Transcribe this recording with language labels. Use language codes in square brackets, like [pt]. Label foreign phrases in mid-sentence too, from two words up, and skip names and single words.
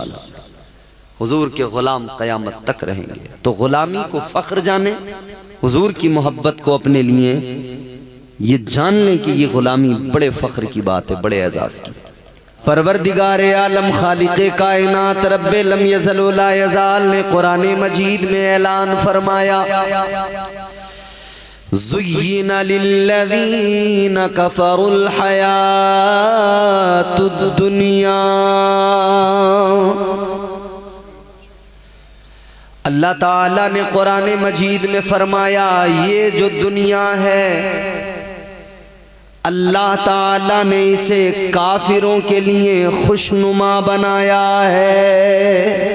[ur] حضور کے غلام قیامت تک رہیں گے. تو غلامی کو فخر جانیں، حضور کی محبت کو اپنے لیے یہ جان لیں کہ یہ غلامی بڑے فخر کی بات ہے، بڑے اعزاز کی. پروردگار عالم خالق کائنات ربِ [ar] لم يزل و لا يزال [ur] نے قرآن مجید میں اعلان فرمایا, [ar] زين للذين كفروا الحياة الدنيا. [ur] اللہ تعالیٰ نے قرآن مجید میں فرمایا، یہ جو دنیا ہے اللہ تعالیٰ نے اسے کافروں کے لیے خوشنما بنایا ہے.